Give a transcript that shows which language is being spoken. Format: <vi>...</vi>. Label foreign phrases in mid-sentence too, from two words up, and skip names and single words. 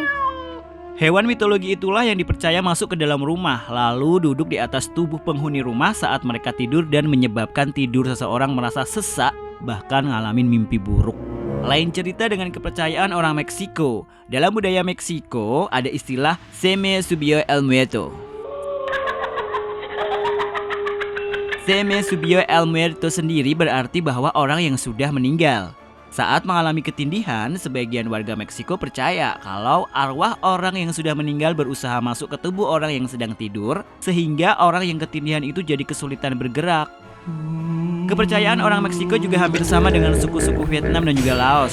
<id>Hewan mitologi itulah yang dipercaya masuk ke dalam rumah, lalu duduk di atas tubuh penghuni rumah saat mereka tidur dan menyebabkan tidur seseorang merasa sesak, bahkan ngalamin mimpi buruk. Lain cerita dengan kepercayaan orang Meksiko. Dalam budaya Meksiko ada istilah</id> <es>Se me subió el muerto. Se me subió el muerto</es> <id>sendiri berarti bahwa orang yang sudah meninggal. Saat mengalami ketindihan, sebagian warga Meksiko percaya kalau arwah orang yang sudah meninggal berusaha masuk ke tubuh orang yang sedang tidur, sehingga orang yang ketindihan itu jadi kesulitan bergerak. Kepercayaan orang Meksiko juga hampir sama dengan suku-suku Vietnam dan juga Laos.</id>